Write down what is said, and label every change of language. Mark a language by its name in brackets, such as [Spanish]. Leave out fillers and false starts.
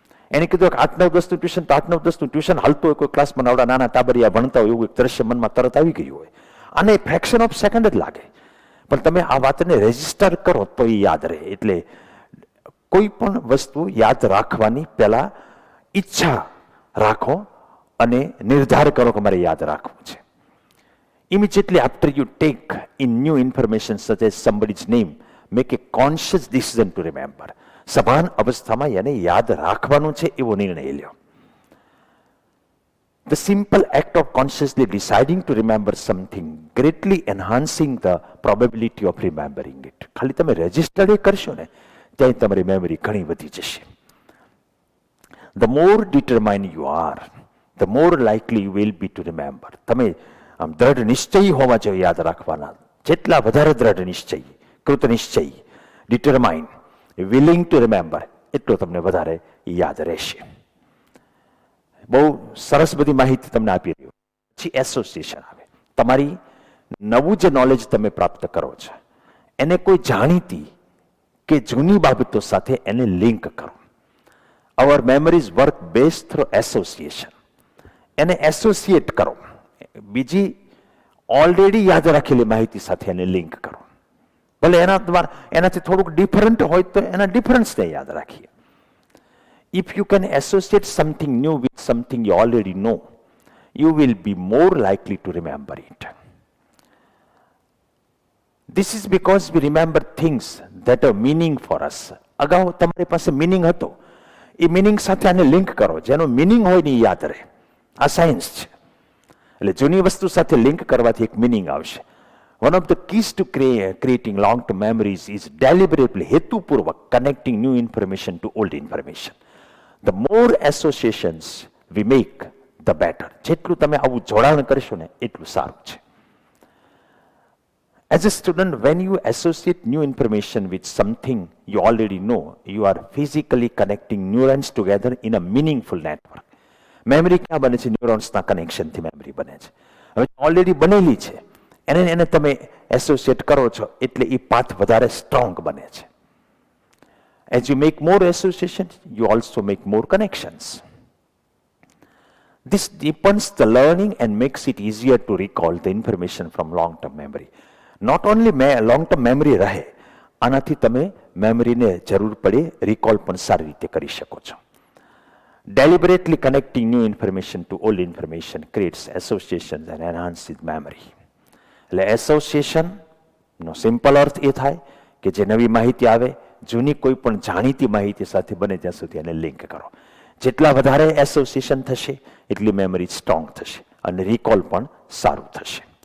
[Gujarati] એને કીધું કે 8-9 10નું ટ્યુશન, તો 8-9 10નું ટ્યુશન હાલતું હોય, કોઈ ક્લાસમાં નવડા નાના ટાબરિયા ભણતા હોય એવું એક દ્રશ્ય મનમાં તરત આવી ગયું હોય, અને [English] fraction of second [Gujarati] જ લાગે. પણ તમે આ વાતને રેજિસ્ટર કરો તો એ યાદ રહે. એટલે કોઈ પણ વસ્તુ યાદ રાખવાની પહેલા ઈચ્છા રાખો અને નિર્ધાર કરો કે મારે યાદ રાખવું છે. [English] Immediately after you take in new information such as somebody's name, make a conscious decision to remember. [Gujarati] સભાન અવસ્થામાં એને યાદ રાખવાનું છે એવો નિર્ણય લ્યો. [English] The simple act of consciously deciding to remember something greatly enhancing the probability of remembering it. [Gujarati] ખાલી તમે રજિસ્ટર કરશો ને ત્યાં તમારી મેમરી ઘણી વધી જશે. [English] The more determined you are, the more likely you will be to remember. [Gujarati] તમે આમ દ્રઢ નિશ્ચયી હોવા જોઈએ યાદ રાખવાના. જેટલા વધારે દ્રઢ નિશ્ચયી, કૃત નિશ્ચયી, [English] determined, willing to remember, [Gujarati] એટલો તમને વધારે યાદ રહેશે. બહુ સરસ બધી માહિતી તમને આપી રહ્યો. પછી એસોસિએશન આવે. તમારી નવું જે નોલેજ તમે પ્રાપ્ત કરો છો એને કોઈ જાણીતી કે જૂની બાબતો સાથે એને લિંક કરો. [English] Our memories work best through association. [Gujarati] એને એસોસિએટ કરો, બીજી ઓલરેડી યાદ રાખેલી માહિતી સાથે એને લિંક કરો. ભલે એનાથી થોડુંક ડિફરન્ટ હોય તો એના ડિફરન્સને યાદ રાખીએ. [English] If you can associate something new with something you already know, you will be more likely to remember it. This is because we remember things that have meaning for us. [Gujarati] અગાઉ તમારી પાસે meaning હતો, એ meaning સાથે આને link કરો. જેનો meaning હોય ને એ યાદ રહે. આ સાયન્સ છે. એટલે જૂની વસ્તુ સાથે લિંક કરવાથી એક મિનિંગ આવશે. [English] One of the keys to creating long-term memories is deliberately, [Gujarati] હેતુપૂર્વક [English] connecting new information to old information. The more associations we make, the better. [Gujarati] જેટલું તમે આવું જોડાણ કરશો ને એટલું સારું છે. [English] As a student, when you associate new information with something you already know, you are physically connecting neurons together in a meaningful network. [Gujarati] Memory ક્યાં બને છે? ન્યુરોન્સના કનેક્શનથી મેમરી બને છે. હવે ઓલરેડી બનેલી છે એને તમે એસોસિએટ કરો છો એટલે એ પાથ વધારે સ્ટ્રોંગ બને છે. [English] As you make more associations, you also make more connections. This deepens the learning and makes it easier to recall the information from long-term memory. Not only long-term memory [Gujarati] રહે, આનાથી તમે મેમરીને જરૂર પડે recall પણ સારી રીતે કરી શકો છો. [English] Deliberately connecting new information to old information creates associations and enhances memory. [Gujarati] એટલે એસોસિએશનનો સિમ્પલ અર્થ એ થાય કે જે નવી માહિતી આવે જૂની કોઈ પણ જાણીતી માહિતી સાથે બને ત્યાં સુધી એને લિંક કરો. જેટલા વધારે એસોસિએશન થશે એટલી મેમરી સ્ટ્રોંગ થશે અને રિકોલ પણ સારું થશે.